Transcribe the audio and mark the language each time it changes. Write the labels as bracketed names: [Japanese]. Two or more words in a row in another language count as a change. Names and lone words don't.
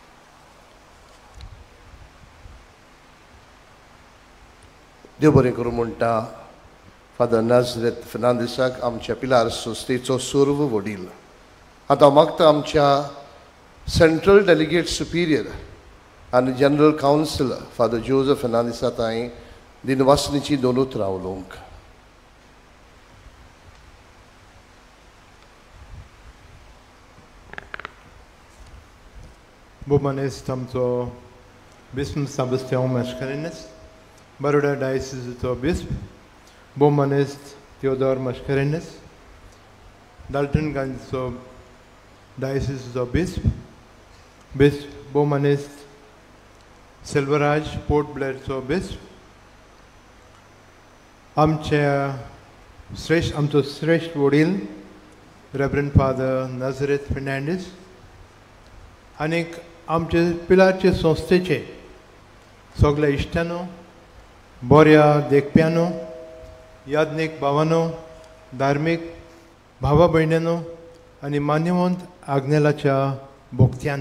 [Konkani] देव बरें करूं म्हणटा फादर नाझरेथ फेर्नांदीसाक आमच्या पिलार संस्थेचो सर्व वडील. आतां मागता आमच्या [English] central delegate superior [Konkani] आनी [English] general councillor [Konkani] फादर जोसेफ फेर्नांदीसा थंय दिनवासनीची 2 उतरां उलोवंक. Bumanes tamto bispo Sebastião Mascarenhas, Baroda Diocese to Bisp, Bumanes Theodore Mascarenhas, Dalton Ganso Diocese to Bisp, Bisp Bumanes Silveraj Port Blair to Bisp, आमच्या श्रेष्ठ वडील रेव्हरंड फादर नाझरेथ फेर्नांडीस आनीक आमचे पिलारचे संस्थेचे सगळे इश्टानो बऱ्या देखप्यानो यादनीक भावानो धार्मीक भावा भयण्यांनो आनी मान्यवंत आग्नेलाच्या भोगत्यांनो.